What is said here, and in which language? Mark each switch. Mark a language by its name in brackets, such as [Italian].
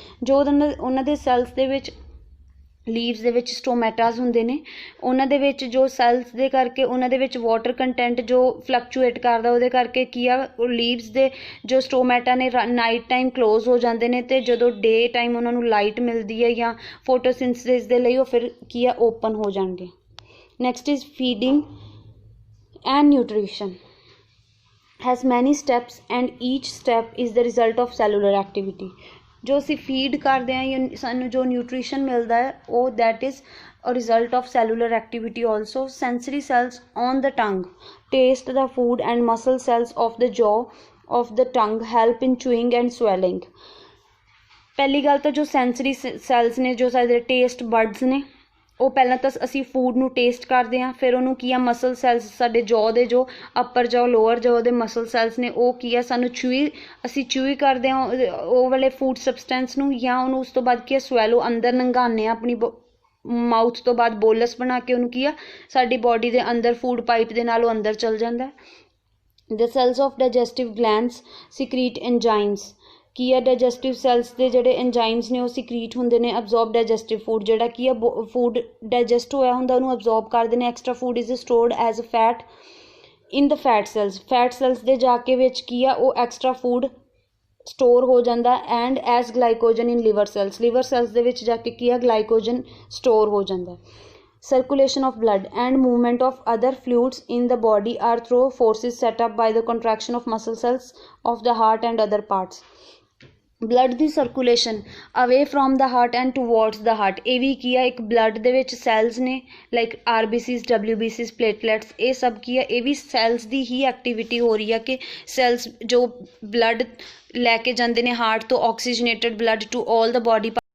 [Punjabi] ਜੋ ਉਹਨਾਂ ਦੇ ਸੈਲਸ ਦੇ ਵਿੱਚ ਲੀਵਸ ਦੇ ਵਿੱਚ ਸਟੋਮੈਟਾਸ ਹੁੰਦੇ ਨੇ ਉਹਨਾਂ ਦੇ ਵਿੱਚ ਜੋ ਸੈਲਸ ਦੇ ਕਰਕੇ ਉਹਨਾਂ ਦੇ ਵਿੱਚ ਵਾਟਰ ਕੰਟੈਂਟ ਜੋ ਫਲਕਚੁਏਟ ਕਰਦਾ ਉਹਦੇ ਕਰਕੇ ਕੀ ਆ ਲੀਵਸ ਦੇ ਜੋ ਸਟੋਮੈਟਾ ਨੇ ਨਾਈਟ ਟਾਈਮ ਕਲੋਜ਼ ਹੋ ਜਾਂਦੇ ਨੇ ਅਤੇ ਜਦੋਂ ਡੇ ਟਾਈਮ ਉਹਨਾਂ ਨੂੰ ਲਾਈਟ ਮਿਲਦੀ ਹੈ ਜਾਂ ਫੋਟੋਸਿੰਥਸਿਸ ਦੇ ਲਈ ਉਹ ਫਿਰ ਕੀ ਆ ਓਪਨ ਹੋ ਜਾਣਗੇ. [English] Next is feeding and nutrition has many steps and each step is the result of cellular activity. [Punjabi] ਜੋ ਅਸੀਂ ਫੀਡ ਕਰਦੇ ਹਾਂ ਜਾਂ ਸਾਨੂੰ ਜੋ ਨਿਊਟ੍ਰੀਸ਼ਨ ਮਿਲਦਾ ਹੈ ਉਹ [English] that is a result of cellular activity also. Sensory cells on the tongue taste the food and muscle cells of the jaw of the tongue help in chewing and swallowing. [Punjabi] पहली गल तो जो sensory cells ने, जो साडे taste buds ने, ਉਹ ਪਹਿਲਾਂ ਤਾਂ ਅਸੀਂ ਫੂਡ ਨੂੰ ਟੇਸਟ ਕਰਦੇ ਹਾਂ, ਫਿਰ ਉਹਨੂੰ ਕੀ ਆ ਮਸਲ ਸੈਲਸ ਸਾਡੇ ਜੌ ਦੇ ਜੋ ਅੱਪਰ ਜੌ ਲੋਅਰ ਜੌ ਦੇ ਮਸਲ ਸੈਲਸ ਨੇ ਉਹ ਕੀ ਆ ਸਾਨੂੰ ਅਸੀਂ ਚੂਈ ਕਰਦੇ ਹਾਂ ਉਹ ਵਾਲੇ ਫੂਡ ਸਬਸਟੈਂਸ ਨੂੰ, ਜਾਂ ਉਹਨੂੰ ਉਸ ਤੋਂ ਬਾਅਦ ਕੀ ਆ ਸਵੈਲੋ ਅੰਦਰ ਲੰਘਾਉਂਦੇ ਹਾਂ ਆਪਣੀ ਮਾਊਥ ਤੋਂ ਬਾਅਦ ਬੋਲਸ ਬਣਾ ਕੇ ਉਹਨੂੰ ਕੀ ਆ ਸਾਡੀ ਬੋਡੀ ਦੇ ਅੰਦਰ ਫੂਡ ਪਾਈਪ ਦੇ ਨਾਲ ਉਹ ਅੰਦਰ ਚਲ ਜਾਂਦਾ। [English] the cells of digestive glands secrete enzymes [Punjabi] ਕੀ ਆ ਡਾਈਜੈਸਟਿਵ ਸੈਲਸ ਦੇ ਜਿਹੜੇ ਐਂਜ਼ਾਈਮਸ ਨੇ ਉਹ ਸਿਕਰੀਟ ਹੁੰਦੇ ਨੇ [English] absorb digestive food, [Punjabi] ਜਿਹੜਾ ਕੀ ਆ ਫੂਡ ਡਾਈਜੈਸਟ ਹੋਇਆ ਹੁੰਦਾ ਉਹਨੂੰ ਅਬਜ਼ੋਰਬ ਕਰਦੇ ਨੇ। [English] extra food is stored as a fat in the fat cells [Punjabi] ਦੇ ਜਾ ਕੇ ਵਿੱਚ ਕੀ ਆ ਉਹ ਐਕਸਟਰਾ ਫੂਡ ਸਟੋਰ ਹੋ ਜਾਂਦਾ [English] and as glycogen in liver cells [Punjabi] ਦੇ ਵਿੱਚ ਜਾ ਕੇ ਕੀ ਆ ਗਲਾਈਕੋਜਨ ਸਟੋਰ ਹੋ ਜਾਂਦਾ। [English] Circulation of blood and movement of other fluids in the body are through forces set up by the contraction of muscle cells of the heart and other parts। [Punjabi] Blood ਦੀ circulation [English] away from the heart [Punjabi] and towards ਦਾ heart, ਇਹ ਵੀ ਕੀ ਆ ਇੱਕ blood ਦੇ ਵਿੱਚ cells ਨੇ like RBCs WBCs platelets, ਇਹ ਸਭ ਕੀ ਆ ਇਹ ਵੀ ਸੈਲਸ ਦੀ ਹੀ ਐਕਟੀਵਿਟੀ ਹੋ ਰਹੀ ਆ ਕਿ ਸੈਲਸ ਜੋ ਬਲੱਡ ਲੈ ਕੇ ਜਾਂਦੇ ਨੇ ਹਾਰਟ ਤੋਂ ਆਕਸੀਜਨੇਟਡ blood [English] To all the body.